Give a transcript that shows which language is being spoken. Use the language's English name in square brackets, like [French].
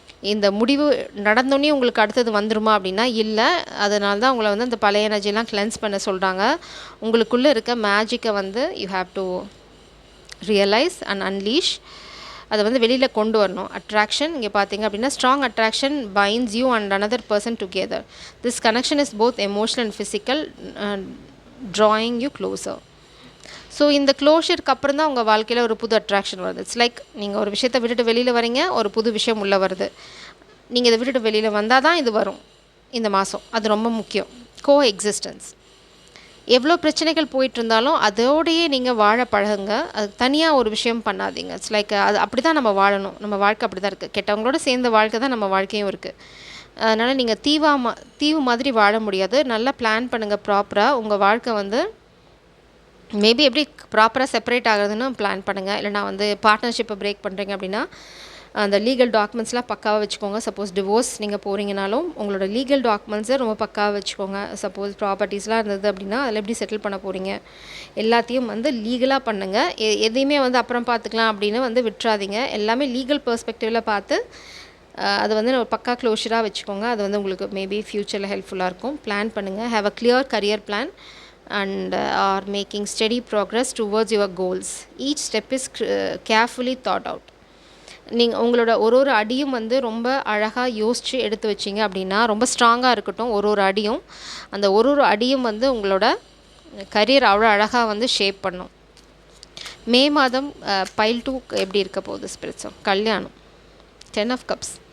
[Tamil] இந்த முடிவு நடந்தோடனே உங்களுக்கு அடுத்தது வந்துருமா அப்படின்னா இல்லை. அதனால தான் உங்களை வந்து அந்த பழைய எனர்ஜிலாம் கிளென்ஸ் பண்ண சொல்கிறாங்க. உங்களுக்குள்ளே இருக்க மேஜிக்கை வந்து you have to realise and unleash. அதை வந்து வெளியில் கொண்டு வரணும். அட்ராக்ஷன் இங்கே பார்த்தீங்க அப்படின்னா [English] Strong attraction binds you and another person together. This connection is both emotional and physical, drawing you closer. [Tamil] So இந்த க்ளோஷருக்கு அப்புறம் தான் உங்கள் வாழ்க்கையில் ஒரு புது அட்ராக்ஷன் வருது. [English] it's like [Tamil] நீங்கள் ஒரு விஷயத்தை விட்டுட்டு வெளியில் வரீங்க, ஒரு புது விஷயம் உள்ளே வருது. நீங்கள் இதை விட்டுட்டு வெளியில் வந்தால் தான் இது வரும் இந்த மாதம். அது ரொம்ப முக்கியம். கோ எக்ஸிஸ்டன்ஸ். எவ்வளோ பிரச்சனைகள் போயிட்டு இருந்தாலும் அதோடையே நீங்கள் வாழ பழகுங்க. அது தனியாக ஒரு விஷயம் பண்ணாதீங்க. [English] it's like [Tamil] அது அப்படி தான் நம்ம வாழணும். நம்ம வாழ்க்கை அப்படி தான் இருக்குது. கெட்டவங்களோட சேர்ந்த வாழ்க்கை தான் நம்ம வாழ்க்கையும் இருக்குது. அதனால் நீங்கள் தீவு மாதிரி வாழ முடியாது. நல்லா பிளான் பண்ணுங்கள் ப்ராப்பராக. உங்கள் வாழ்க்கை வந்து மேபி எப்படி ப்ராப்பராக செப்பரேட் ஆகுறதுன்னு பிளான் பண்ணுங்கள். இல்லைனா வந்து பார்ட்னர்ஷிப்பை பிரேக் பண்ணுறீங்க அப்படின்னா அந்த லீகல் டாக்குமெண்ட்ஸ்லாம் பக்காவாக வச்சுக்கோங்க. சப்போஸ் டிவோர்ஸ் நீங்கள் போகிறீங்கனாலும் உங்களோட லீகல் டாக்குமெண்ட்ஸை ரொம்ப பக்காவாக வச்சுக்கோங்க. சப்போஸ் ப்ராப்பர்ட்டிஸ்லாம் இருந்தது அப்படின்னா அதில் எப்படி செட்டில் பண்ண போகிறீங்க எல்லாத்தையும் வந்து லீகலாக பண்ணுங்கள். எதையுமே வந்து அப்புறம் பார்த்துக்கலாம் அப்படின்னு வந்து விட்டுறாதீங்க. எல்லாமே லீகல் பெர்ஸ்பெக்டிவில் பார்த்து அது வந்து ஒரு பக்கா க்ளோஷராக வச்சுக்கோங்க. அது வந்து உங்களுக்கு மேபி ஃப்யூச்சரில் ஹெல்ப்ஃபுல்லாக இருக்கும். பிளான் பண்ணுங்கள். [English] Have a clear career plan and are making steady progress towards your goals. Each step is carefully thought out. [Tamil] நீங்கள் உங்களோட ஒரு அடியும் வந்து ரொம்ப அழகாக யோசித்து எடுத்து வச்சிங்க அப்படின்னா ரொம்ப ஸ்ட்ராங்காக இருக்கட்டும். ஒரு அடியும் அந்த ஒரு அடியும் வந்து உங்களோட கரியர் அவ்வளோ அழகாக வந்து ஷேப் பண்ணும். மே மாதம் பைல் 2 எப்படி இருக்க போகுது ஸ்பிரிட்ஸும் கல்யாணம் 10 of cups.